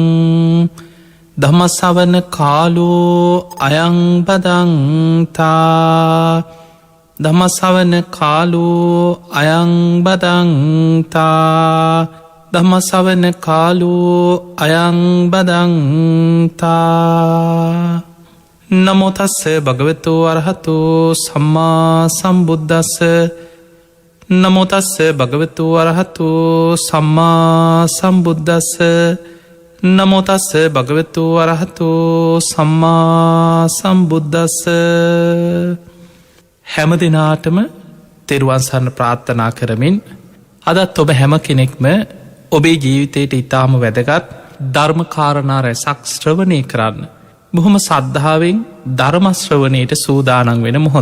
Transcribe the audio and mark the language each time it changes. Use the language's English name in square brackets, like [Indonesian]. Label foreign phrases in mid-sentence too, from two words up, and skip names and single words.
[Pali] ධම්මසවන කාලෝ අයං බදන්තා ධම්මසවන කාලෝ අයං බදන්තා ධම්මසවන කාලෝ අයං බදන්තා නමෝතස්ස භගවතු අරහතු සම්මා සම්බුද්දස්ස නමෝතස්ස භගවතු අරහතු සම්මා සම්බුද්දස්ස නමෝතස්ස භගවතු අරහතු සම්මා සම්බුද්දස්ස. [Sinhala] හැම දෙනාටම තෙරුවන් සරණ ප්‍රාර්ථනා කරමින් අදත් ඔබ හැම කෙනෙක්ම ඔබේ ජීවිතයට ඉතාම වැදගත් ධර්මකාරණා රැසක් ශ්‍රවණය කරන්න බොහොම සද්ධාවෙන් ධර්මශ්‍රවණයට සූදානන් වෙන මොහොත.